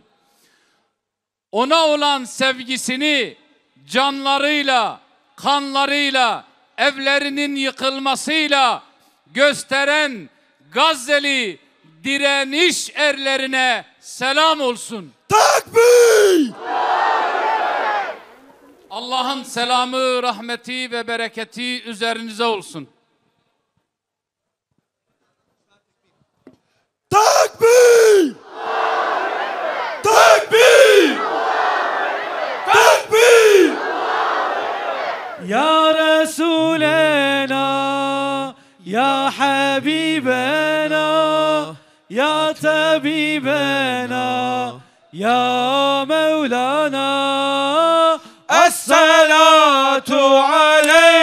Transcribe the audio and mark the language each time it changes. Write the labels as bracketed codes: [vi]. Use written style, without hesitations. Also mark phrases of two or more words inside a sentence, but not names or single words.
[tr] Ona olan sevgisini canlarıyla, kanlarıyla, evlerinin yıkılmasıyla gösteren Gazze'li direniş erlerine selam olsun. Takbir! Allah'ın selamı, rahmeti ve bereketi üzerinize olsun. Takbir! Takbir! Takbir! [ar] يا رسولنا، يا حبيبنا، يا طبيبنا، يا مولانا، الصلاة على